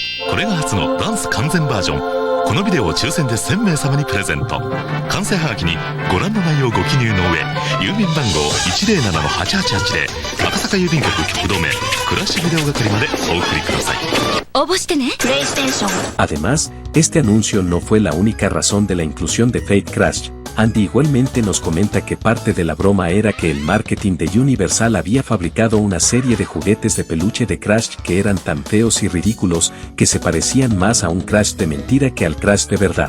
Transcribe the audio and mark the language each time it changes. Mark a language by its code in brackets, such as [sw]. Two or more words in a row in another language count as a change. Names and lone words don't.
[ja] これが初のダンス完全バージョン。このビデオを抽選で1000名様にプレゼント。完成はがきにご覧の内容をご記入の上、郵便番号 107-8880 で赤坂郵便局局留めクラッシュビデオ係までお送りください。応募してね。 [es] Además, este anuncio no fue la única razón de la inclusión de Fake Crash. Andy igualmente nos comenta que parte de la broma era que el marketing de Universal había fabricado una serie de juguetes de peluche de Crash que eran tan feos y ridículos que se parecían más a un Crash de mentira que al Crash de verdad.